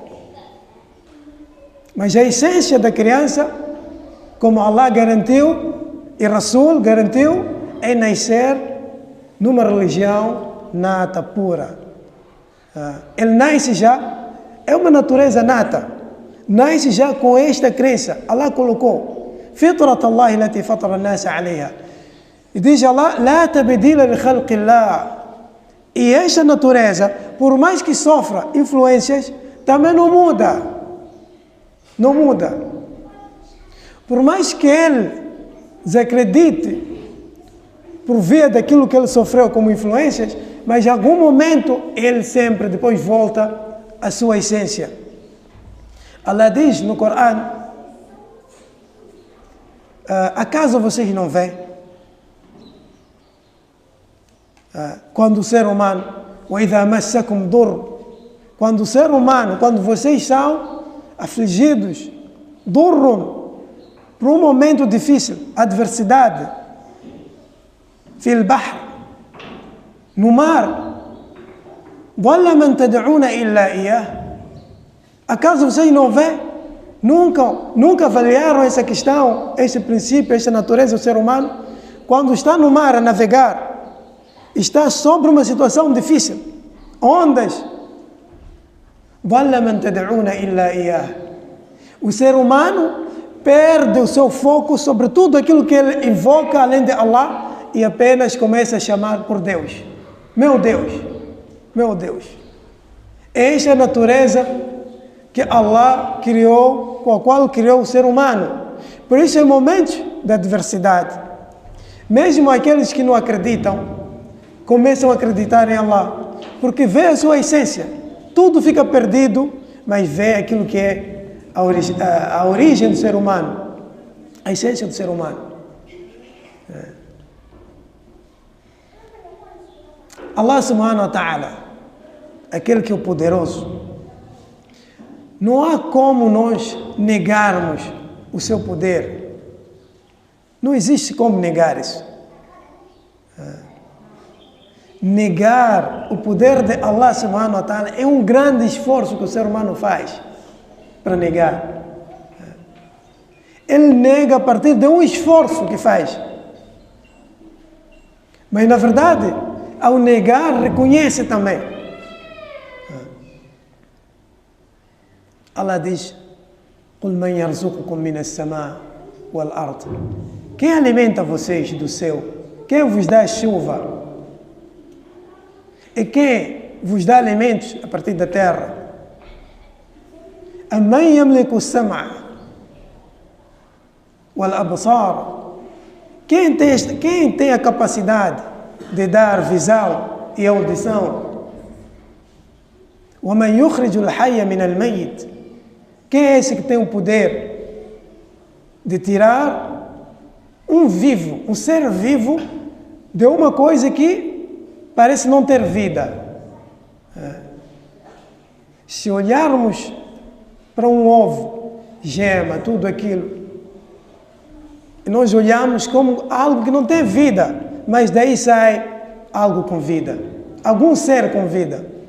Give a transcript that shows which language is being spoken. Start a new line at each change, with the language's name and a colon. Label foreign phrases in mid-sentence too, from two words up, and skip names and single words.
Portuguese: Mas a essência da criança, como Allah garantiu, e Rasul garantiu, é nascer numa religião nata, pura. Ele nasce já, é uma natureza nata, nasce já com esta crença. Allah colocou,
Arabic: فطرة الله التي فطر الناس عليها.
Portuguese: E diz Allah,
Arabic: لا تبديل لخلق الله.
Portuguese: E esta natureza, por mais que sofra influências, também não muda. Não muda. Por mais que ele desacredite por via daquilo que ele sofreu como influências, mas em algum momento ele sempre depois volta à sua essência. Allah diz no Corão, acaso vocês não veem? Quando o ser humano,
Arabic: وَإِذَا مَسَّكُمْ ضُرٌّ,
Portuguese: quando o ser humano, quando vocês são afligidos, ضُرٌّ, por um momento difícil, adversidade,
Arabic: في البحر,
Portuguese: no mar,
Arabic: وَلَا مَنْ تَدْعُونَ إِلَّا إِيَّهُ.
Portuguese: Acaso vocês não veem? Nunca avaliaram essa questão, esse princípio, essa natureza do ser humano? Quando está no mar a navegar, está sobre uma situação difícil, ondas,
Arabic: وَلَا مَنْ تَدْعُونَ إِلَّا إِيَّهُ.
Portuguese: O ser humano perde o seu foco sobre tudo aquilo que ele invoca além de Allah e apenas começa a chamar por Deus. Meu Deus, meu Deus. Esta é a natureza que Allah criou, com a qual criou o ser humano. Por isso, em momentos de adversidade, mesmo aqueles que não acreditam, começam a acreditar em Allah, porque vê a sua essência. Tudo fica perdido, mas vê aquilo que é a origem do ser humano, a essência do ser humano.
Arabic: الله سبحانه وتعالى,
Portuguese: aquele que é o poderoso, não há como nós negarmos o seu poder. Não existe como negar isso. Negar o poder de
Arabic: الله سبحانه وتعالى
Portuguese: é um grande esforço que o ser humano faz para negar. Ele nega a partir de um esforço que faz. Mas na verdade, ao negar, reconhece também. Allah diz,
Arabic: قُلْ مَنْ يَرْزُقُكُمْ مِنَ السَّمَاءِ وَالْأَرْضِ.
Portuguese: Quem alimenta vocês do céu? Quem vos dá chuva? E quem vos dá alimentos a partir da terra?
Arabic: أَمَّنْ يَمْلِكُ السَّمْعَ وَالْأَبْصَارِ.
Portuguese: Quem tem a capacidade de dar visão e audição?
Arabic: وَمَنْ يُخْرِجُ الْحَيَّ مِنَ الْمَيِّتِ.
Portuguese: Quem é esse que tem o poder de tirar um vivo, um ser vivo, de uma coisa que parece não ter vida? Se olharmos para um ovo, gema, tudo aquilo, e nós olhamos como algo que não tem vida, mas daí sai algo com vida, algum ser com vida.